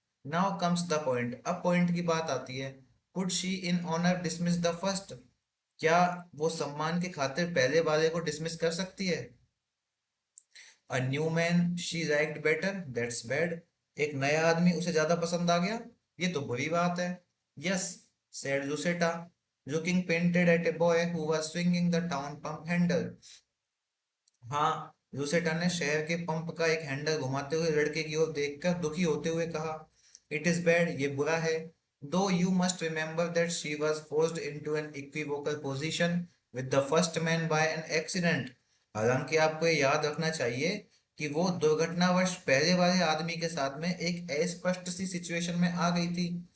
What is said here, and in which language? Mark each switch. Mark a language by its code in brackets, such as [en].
[en] now comes the point, [hi] अब point की बात आती है। [en] could she in honour dismiss the first, [hi] क्या वो सम्मान के खातिर पहले वाले को डिसमिस कर सकती है? [en] a new man she liked better, that's bad, [hi] एक नया आदमी उसे ज्यादा पसंद आ गया, ये तो बुरी बात है। [en] Yes, said Lucetta, looking painted at a boy who was swinging the town pump handle। [hi] हाँ, लूसेटा ने शहर के पंप का एक हैंडल घुमाते हुए लड़के की ओर देखकर दुखी होते हुए कहा, [en] it is bad, [hi] ये बुरा है। [en] Though you must remember that she was forced into an equivocal position with the first man by an accident. [hi] हालांकि आपको ये याद रखना चाहिए कि वो दुर्घटनावश पहले वाले आदमी के साथ में एक अस्पष्ट सी सिचुएशन में आ गई थी।